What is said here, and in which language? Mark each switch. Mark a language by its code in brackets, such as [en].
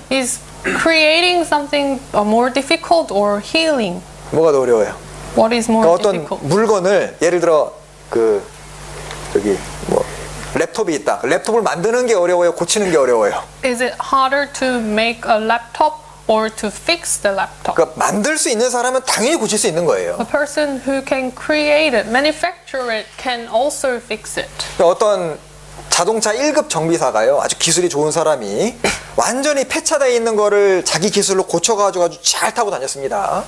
[en] Is creating something more difficult or healing? [ko] 뭐가 더 어려워요? [en] What is more [ko] 그러니까 어떤 [en] difficult? [ko] 물건을 예를 들어 랩톱이 있다. 랩톱을 만드는 게 어려워요? 고치는 게 어려워요? [en] Is it harder to make a laptop or to fix the laptop? [ko] 그러니까 만들 수 있는 사람은 당연히 고칠 수 있는 거예요. [en] A person who can create it, manufacture it, can also fix it. [ko] 그러니까 어떤 자동차 1급 정비사가요. 아주 기술이 좋은 사람이 완전히 폐차되어 있는 거를 자기 기술로 고쳐가지고 아주 잘 타고 다녔습니다.